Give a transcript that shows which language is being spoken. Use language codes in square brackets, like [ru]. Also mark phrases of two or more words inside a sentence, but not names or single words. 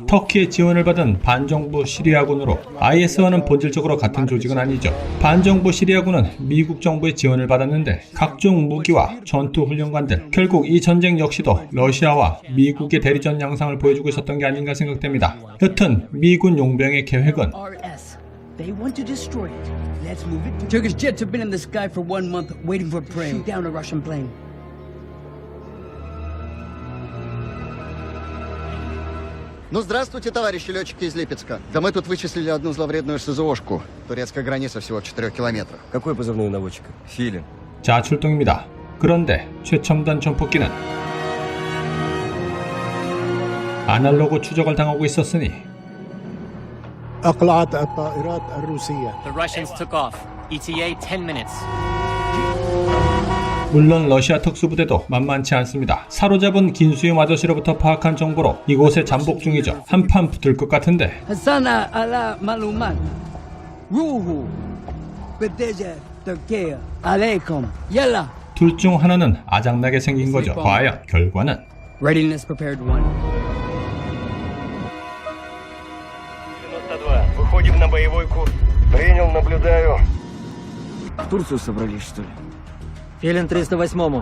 [ko] 터키의 지원을 받은 반정부 시리아군으로 IS와는 본질적으로 같은 조직은 아니죠. 반정부 시리아군은 미국 정부의 지원을 받았는데 각종 무기와 전투 훈련관들, 결국 이 전쟁 역시도 러시아와 미국의 대리전 양상을 보여주고 있었던 게 아닌가 생각됩니다. 여튼 미군 용병의 계획은 RS. [en] They want to destroy it. Let's move it. Turkish jets have been in the sky for 1 month waiting for prey. Shoot down a Russian plane. [ru] Ну, здравствуйте, товарищи летчики из Липецка. Да мы тут вычислили одну зловредную СЗОшку. Турецкая граница всего в 4 километрах. Какой позывной у наводчика? Филин. [ko] 자 출동입니다. 그런데 최첨단 전폭기는 아날로그 추적을 당하고 있었으니 [ar] أقلعت الطائرات الروسية. [en] The Russians took off. ETA 10 minutes. [ko] 물론 러시아 특수부대도 만만치 않습니다. 사로잡은 긴수염 아저씨로부터 파악한 정보로 이곳에 잠복 중이죠. 한판 붙을 것 같은데 [ar] حصلنا على معلومات. روحوا بالاتجاه تركيا. عليكم. يلا. [ko] 둘 중 하나는 아작나게 생긴 거죠. 과연 결과는 [en] Readiness prepared 1. 92. [ru] Выходим на боевой курс. Принял, наблюдаю. В Турцию собрались, что ли? Филин 308-му.